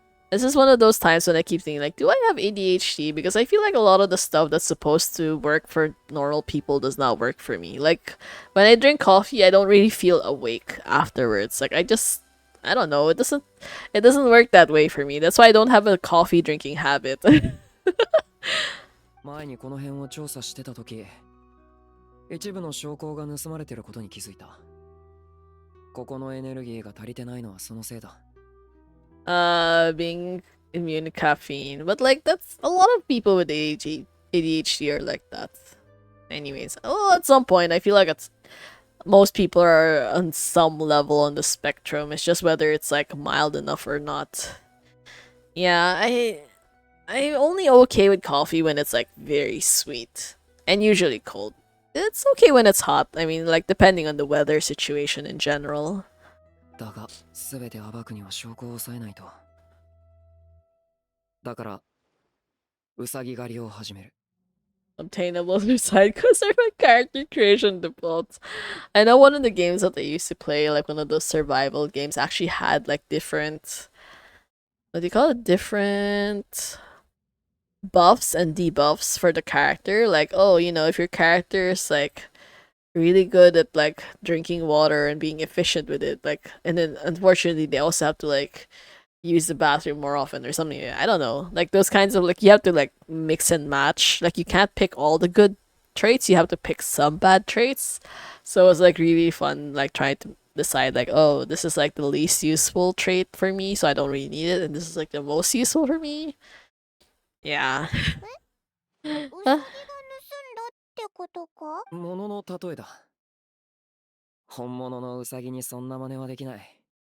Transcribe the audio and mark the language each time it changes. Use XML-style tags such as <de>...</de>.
<en>This is one of those times when I keep thinking like, do I have ADHD? Because I feel like a lot of the stuff that's supposed to work for normal people does not work for me. Like, when I drink coffee, I don't really feel awake afterwards. Like, I don't know. It doesn't work that way for me. That's why I don't have a coffee drinking habit.</en> <ja>前にこの辺を調査してた時、一部の証拠が盗まれてることに気づいた。ここのエネルギーが足りてないのはそのせいだ。</ja> <en>Being immune to caffeine. But like, that's a lot of people with ADHD are like that. Anyways, at some point, I feel like most people are on some level on the spectrum. It's just whether it's like mild enough or not. Yeah, I'm only okay with coffee when it's like very sweet and usually cold. It's okay when it's hot. I mean, like depending on the weather situation in general.</en> <ja>だが、すべて暴くには証拠を抑えないと。だから、ウサギ狩りを始める。</ja> <en>Obtainable through side quests are my character creation defaults. I know one of the games that I used to play, like one of those survival games, actually had like different, what do you call it? Different buffs and debuffs for the character. Like, oh, if your character is like really good at like drinking water and being efficient with it, like, and then unfortunately they also have to like use the bathroom more often or something. I don't know. Like those kinds of like you have to like mix and match. Like you can't pick all the good traits. You have to pick some bad traits. So it was like really fun like trying to decide like, oh, this is like the least useful trait for me, so I don't really need it, and this is like the most useful for me. Yeah.</en> <ja>ウサギが盗んだってことか？ものの例えだ。本物のウサギにそんな真似はできない。</ja>